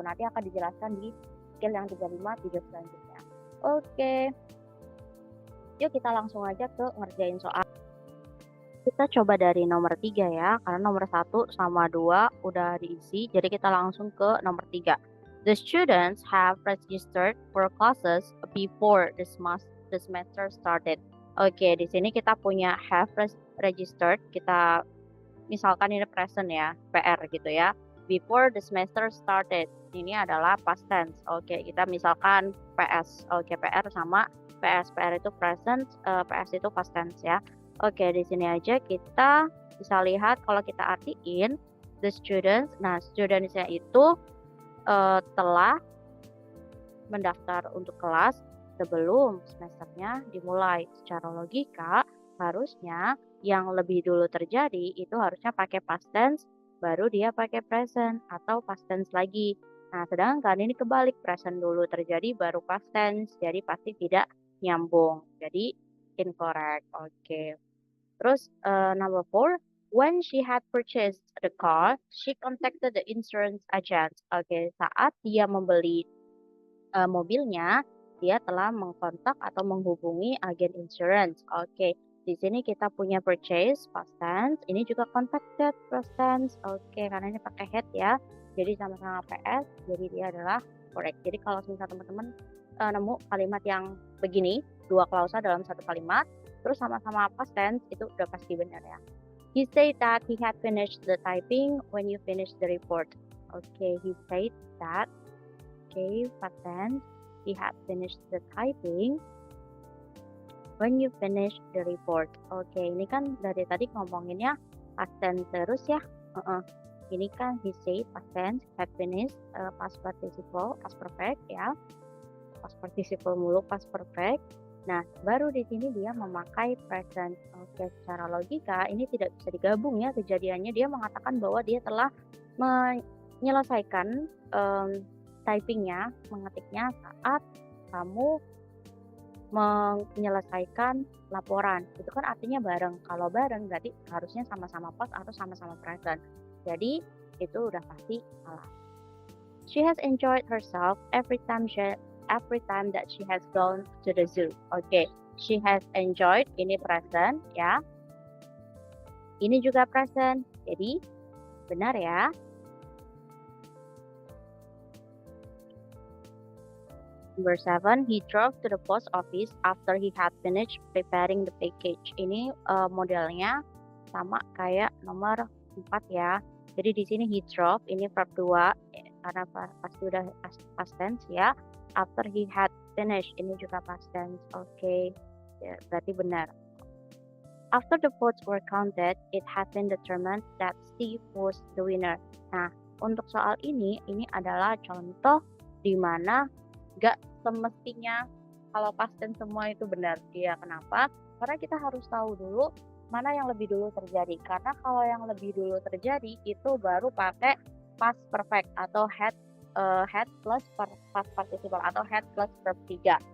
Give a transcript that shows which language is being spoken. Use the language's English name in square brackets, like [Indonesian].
[Indonesian] Nanti akan dijelaskan di skill yang 35 video selanjutnya. Oke, yuk kita langsung aja ke ngerjain soal. Kita coba dari nomor 3 ya, karena nomor 1 sama 2 udah diisi, jadi kita langsung ke nomor 3. [English] The students have registered for classes before the semester started. [Indonesian] Oke, di sini kita punya have registered, kita misalkan ini present ya, PR gitu ya. [English] Before the semester started, [Indonesian] ini adalah past tense. Oke, kita misalkan PS. Oke, PR sama PS. PR itu present, PS itu past tense ya. Oke, di sini aja kita bisa lihat kalau kita artiin the students. Nah, studentsnya itu telah mendaftar untuk kelas sebelum semesternya dimulai. Secara logika, harusnya yang lebih dulu terjadi itu harusnya pakai past tense, baru dia pakai present atau past tense lagi. Nah, sedangkan ini kebalik, present dulu terjadi baru past tense, jadi pasti tidak nyambung. Jadi incorrect. Oke. Terus [English] number 4, when she had purchased the car, she contacted the insurance agent. [Indonesian] Oke, saat dia membeli mobilnya, dia telah mengkontak atau menghubungi agen insurance. Oke, di sini kita punya purchase past tense, ini juga contacted past tense. Oke, karena ini pakai had ya, jadi sama-sama PS, jadi dia adalah correct. Jadi kalau misalnya teman-teman nemu kalimat yang begini, dua klausa dalam satu kalimat, terus sama-sama past tense, itu udah pasti benar ya. [English] He said that he had finished the typing when you finished the report. Okay, he said that. Okay, past tense. He had finished the typing when you finished the report. [Indonesian] Okay, ini kan dari tadi ngomonginnya past tense terus ya. Ini kan he said past tense, had finished, past participle, past perfect ya. Past participle mulu, past perfect. Nah, baru di sini dia memakai present. Oke, secara logika ini tidak bisa digabung ya kejadiannya. Dia mengatakan bahwa dia telah menyelesaikan typingnya, mengetiknya saat kamu menyelesaikan laporan. Itu kan artinya bareng. Kalau bareng berarti harusnya sama-sama past atau sama-sama present. Jadi itu udah pasti salah. [English] She has enjoyed herself every time that she has gone to the zoo. [Indonesian] Okay, she has enjoyed, ini present ya. Ini juga present, jadi benar ya. [English] Number 7, he drove to the post office after he had finished preparing the package. [Indonesian] Ini modelnya sama kayak nomor 4 ya. Jadi di sini he drove, ini verb 2 karena pasti udah past tense ya. After he had finished, ini juga past tense. Oke. Ya, berarti benar. [English] After the votes were counted, it has been determined that Steve was the winner. [Indonesian] Nah, untuk soal ini adalah contoh di mana gak semestinya kalau pasten semua itu benar. Iya, kenapa? Karena kita harus tahu dulu mana yang lebih dulu terjadi. Karena kalau yang lebih dulu terjadi itu baru pakai past perfect atau had plus past participle atau had plus verb 3.